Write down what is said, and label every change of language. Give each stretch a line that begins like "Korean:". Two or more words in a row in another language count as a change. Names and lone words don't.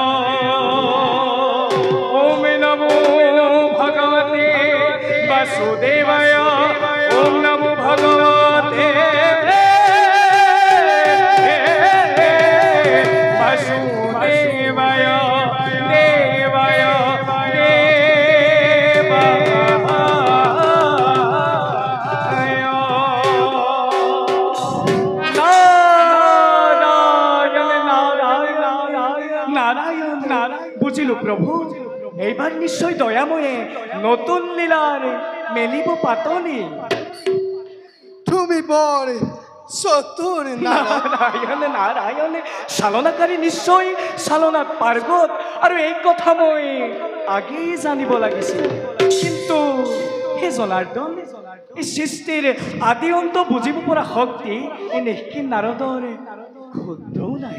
Sanskrit: ওম নমো ভগৱতে বাসুদেৱায়। ওম নমো ভগৱতে বাসুদেৱায় দেৱায় নারায়ণ নারায়ণ।
Assamese: বুঝিলো প্রভু, এইবার নিশ্চয় দয়াময়ে নতুন লীলার মেলিব পাতনি। তুমি বৰ চতুৰ নারায়ণ নারায়ণ, চালনাকারী নিশ্চয় চালনাত পাৰ্গত, আৰু এই কথা মই আগেই জানিব লাগিছিল। কিন্তু হে জনাৰ্দন, এই সৃষ্টিৰ আদি অন্ত বুজিব পৰা শক্তি এই নিষ্কিন নাৰদৰ ক্ষুদ্ৰও নাই।